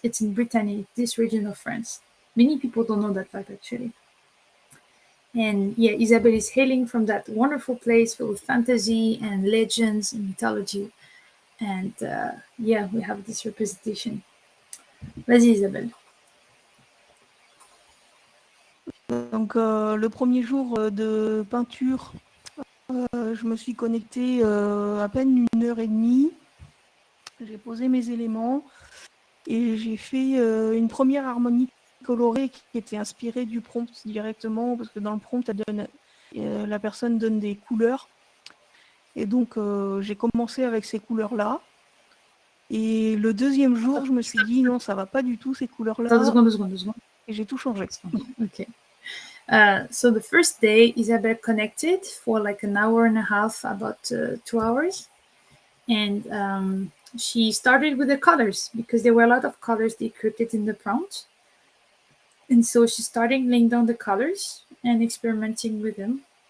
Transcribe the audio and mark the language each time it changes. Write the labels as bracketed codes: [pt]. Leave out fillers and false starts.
[en] It's in Brittany, this region of France. Many people don't know that fact, actually. And yeah, Isabelle is hailing from that wonderful place filled with fantasy and legends and mythology. And yeah, we have this representation. [fr] Vas-y, Isabelle. Donc, le premier jour de peinture, je me suis connectée à peine 1h30. J'ai posé mes éléments et j'ai fait une première harmonie colorée qui était inspirée du prompt directement, parce que dans le prompt, la personne donne des couleurs. Et donc, j'ai commencé avec ces couleurs-là. Et le deuxième jour, je me suis dit, non, ça va pas du tout, ces couleurs-là. Attends, 2 secondes. Et j'ai tout changé. [en] Okay. So the first day, Isabelle connected for like an hour and a half, about 2 hours. And she started with the colors because there were a lot of colors decrypted in the prompt. And so she started laying down the colors and experimenting with them.